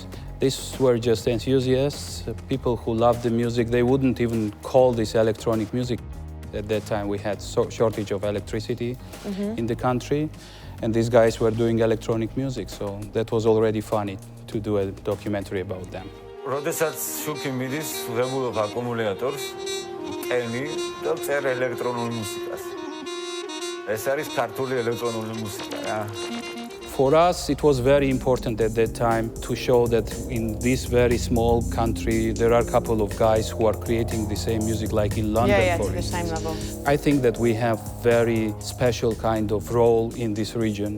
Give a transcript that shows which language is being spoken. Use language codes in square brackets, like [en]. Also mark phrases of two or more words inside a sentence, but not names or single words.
[en] These were just enthusiasts, people who loved the music. They wouldn't even call this electronic music. At that time, we had shortage of electricity in the country, and these guys were doing electronic music, so that was already funny to do a documentary about them. [ka] როდესაც შუქი მიდის ღებულობ აკუმულატორს, ტენი და წერ ელექტრონულ მუსიკას. ეს არის ქართული ელექტრონული მუსიკა რა. [en] For us, it was very important at that time to show that in this very small country, there are a couple of guys who are creating the same music like in London, for to the same instance. level. I think that we have very special kind of role in this region.